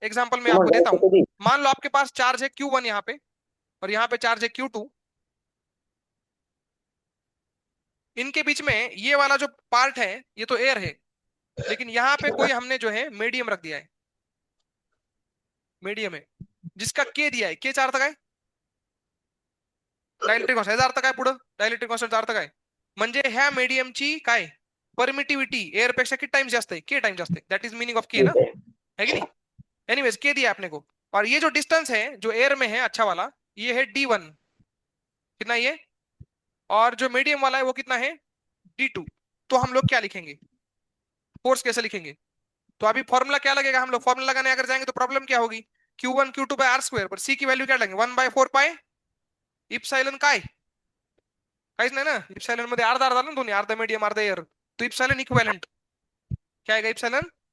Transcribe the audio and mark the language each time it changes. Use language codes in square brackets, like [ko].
[hi] Example मैं आपको देता हूँ। मान लो आपके पास चार्ज है Q1 यहाँ पे, और यहाँ पे चार्ज है Q2। इनके बीच में ये वाला जो पार्ट है ये तो एयर है, लेकिन यहाँ पे कोई हमने जो है मीडियम रख दिया है। मीडियम है जिसका के दिया है, के चार तक है। [mr] डायलेक्ट्रिक कॉन्स्टंट याचा अर्थ काय पुढं, डायलेक्ट्रिक कॉन्स्टंटचा अर्थ काय, म्हणजे ह्या मीडियमची काय परमिटिविटी एअर पेक्षा किती टाइम जास्त आहे, के टाइम जास्त आहे, [en] that is meaning of के [mr] ना, [hi] ठीक है। है कि नहीं। एनीवेज के दिया आपने को, और ये जो डिस्टेंस है जो एयर में है अच्छा वाला, ये है D1, कितना ये, और जो मीडियम वाला है वो कितना है D2। तो हम लोग क्या लिखेंगे, फोर्स कैसे लिखेंगे, तो अभी फॉर्मूला क्या लगेगा, हम लोग फॉर्मूला लगाने अगर जाएंगे तो प्रॉब्लम क्या होगी, Q1 Q2 by R square, पर सी की वैल्यू क्या लगेंगे 1/4 पाई इप्साइलन [mr] काय, काहीच नाही ना, इप्साइलन मध्ये अर्धा अर्धा ना दोन्ही, अर्धा मीडियम अर्धा एयर, [hi] तो इप्साइलन इक्विवेलेंट क्या आएगा इप्साइलन।